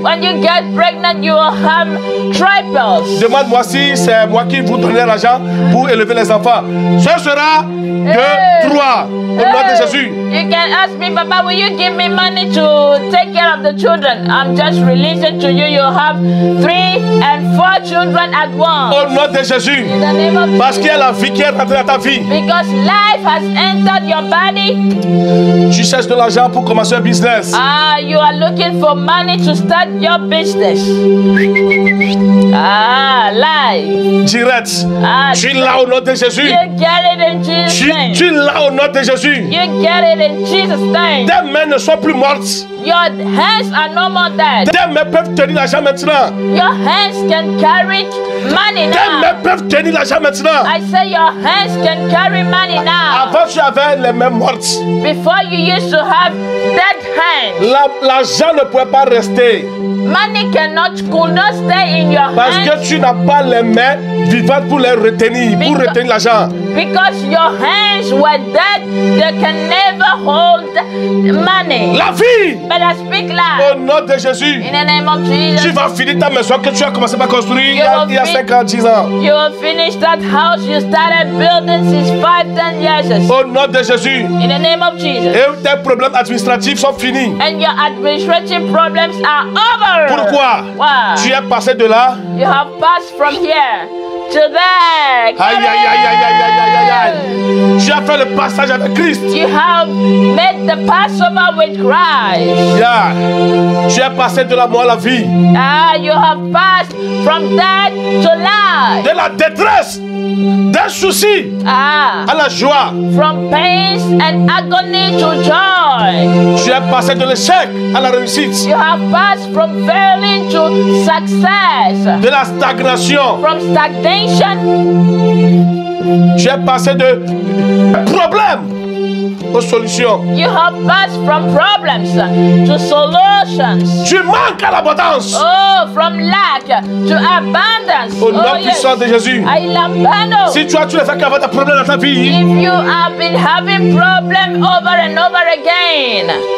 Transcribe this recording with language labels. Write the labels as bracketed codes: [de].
[en] When you get pregnant, you will have triples. [fr] Demande-moi si c'est moi qui vous donnerai l'argent pour élever les enfants. Ce sera de 3. Au nom de Jésus. [en] You can ask me, Papa, will you give me money to take care of the children? I'm just releasing to you. You have 3 and 4 children at once. [fr] Au nom de Jésus. [en] In the name of [fr] Parce qu'il y a la vie qui est rentrée dans ta vie. [en] Because life has entered your body. [fr] Tu cherches de l'argent pour commencer un business. [en] You are looking for money to start your business. Life. [fr] Direct. Tu l'as au nom de Jésus. [en] You get it in Jesus' name. [fr] Tu l'as au nom de Jésus. [en] You get it in Jesus' name. [fr] Tes mains ne sont plus mortes. [en] Your hands are no more dead. [fr] Tes mains peuvent tenir l'argent maintenant. [en] Your hands can carry money [fr] Tes [en] now. [fr] mains peuvent tenir l'argent maintenant. [en] I say your hands can carry money now. [fr] Avant, tu avais les mains mortes. [en] Before you used to have dead hands. [fr] L'argent ne pouvait pas rester. [en] Money could not stay in your [fr] Parce [en] hands. [fr] que tu n'as pas les mains vivantes pour les retenir, pour retenir l'argent. [en] Because your hands were dead, they can never hold money. [fr] La vie. [en] But I speak life. [fr] Au nom de Jésus. [en] In the name of Jesus. [fr] Tu vas finir ta maison que tu as commencé à construire il y a 5 ans, 10 ans. [en] You will finish that house you started building since 5, 10 years. [fr] Au nom de Jésus. [en] In the name of Jesus. [fr] Et tes problèmes administratifs sont finis. [en] And your administrative problems are over. [fr] Pourquoi? [en] Why? [fr] Tu es passé de là. [en] You have passed from here to there. [fr] Aïe, aïe, aïe, aïe, aïe, aïe, aïe, aïe. Tu as fait le passage avec Christ. [en] You have made the Passover with Christ. Yeah. [fr] Tu es passé de la mort à la vie. [en] You have passed from death to life. [fr] De la détresse, des soucis à la joie. [en] From pains and agony to joy. [fr] Tu es passé de l'échec à la réussite. [en] You have passed from failing to success. [fr] De la stagnation. [en] From stagnation. [fr] Tu es passé de problèmes aux solutions. [en] You have passed from problems to solutions. [fr] Tu manques à l'abondance. [en] Oh, from lack to abundance. [fr] Au nom puissant de Jésus. Si tu as tous les faits qui avaient des problèmes dans ta vie. [en] If you have been having problems over and over again.